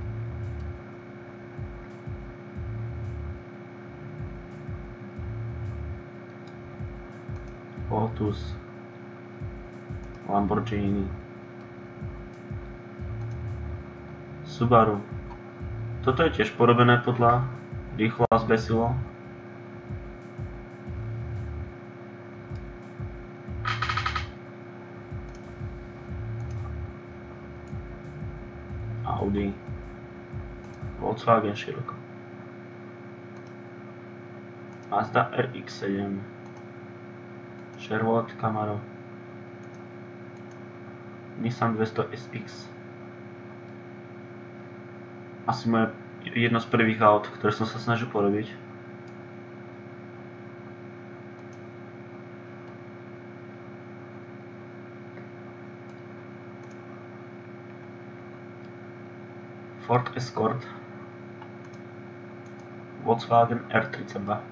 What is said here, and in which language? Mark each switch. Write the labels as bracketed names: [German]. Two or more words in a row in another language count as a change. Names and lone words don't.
[Slovak] Lotus. Lamborghini. Subaru. Toto je tiež porobené podľa rýchlo a zbesilo. Audi. Volkswagen Scirocco. Mazda RX-7. Chevrolet Camaro. Nissan 200 SX. Asi moje jedno z prvých aut, ktoré som sa snažil porobiť. Ford Escort. Volkswagen R32.